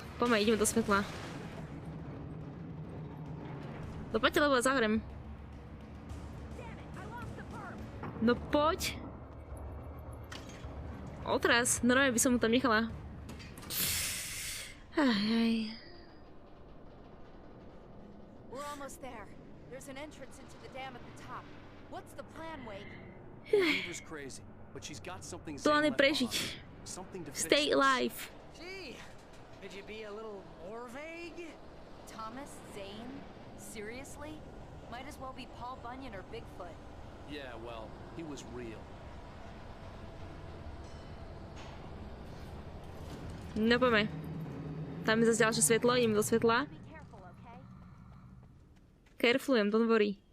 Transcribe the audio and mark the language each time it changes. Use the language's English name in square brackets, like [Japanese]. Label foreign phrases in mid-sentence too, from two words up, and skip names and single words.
[Slovak] Poďme, ideme do svetla. Dopoďte, lebo ja zahrem. No poď. Otraz. Normálne by som mu tam nechala. Ajaj. [English] We're almost there. There's an entrance into the dam at the top. What's the plan, Wake? Weaver's crazy, but she's got something [Slovak] Plán je [English] left [Slovak] prežiť. [English] behind. Something to Stay fix this. alive. Gee, could you be a little more vague? Thomas Zane? Seriously? Might as well be Paul Bunyan or Bigfoot. Yeah, well, he was real. [Slovak] No poďme. Tam je zase ďalšie svetlo, ideme do svetla. Carefulujem, [English] don't worry.